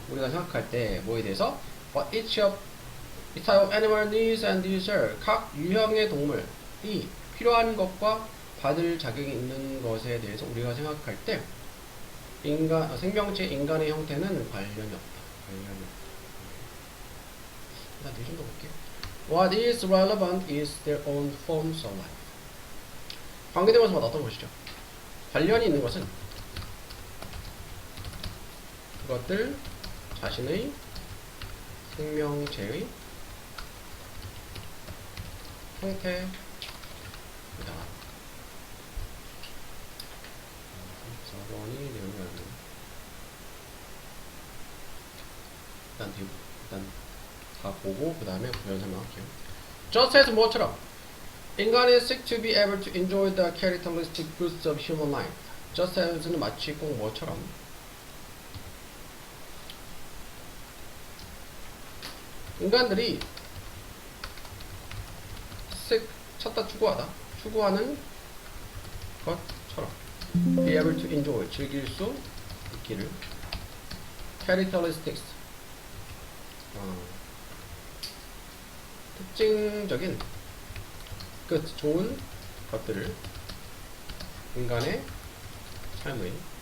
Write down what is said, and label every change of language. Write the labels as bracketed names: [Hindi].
[Korean] 우리가 생각할 때 뭐에 대해서 [English] what each type of animal needs and deserve [Korean] 각 유형의 동물이 필요한 것과 받을 자격이 있는 것에 대해서 우리가 생각할 때 생명체 인간의 형태는 관련이 없다. 일단 이 정도 볼게요. [English] What is relevant is their own forms of life. [Korean] 관계대명사마다 어떤 것이죠? 관련이 있는 것은 그것들 자신의 생명체의 형태이다. 4번이 내용이라는 일단 다 보고 그 다음에 구현 설명할게요. [English] Just as [Korean] 뭐처럼 인간이 [English] seek to be able to enjoy the characteristic goods of human life. [Korean] Just as는 마치 꼭 뭐처럼 인간들이 seek 찾다 추구하는 것처럼 [English] be able to enjoy [Korean] 즐길 수 있기를 characteristics 특징적인 좋은 것들을 인간의 삶의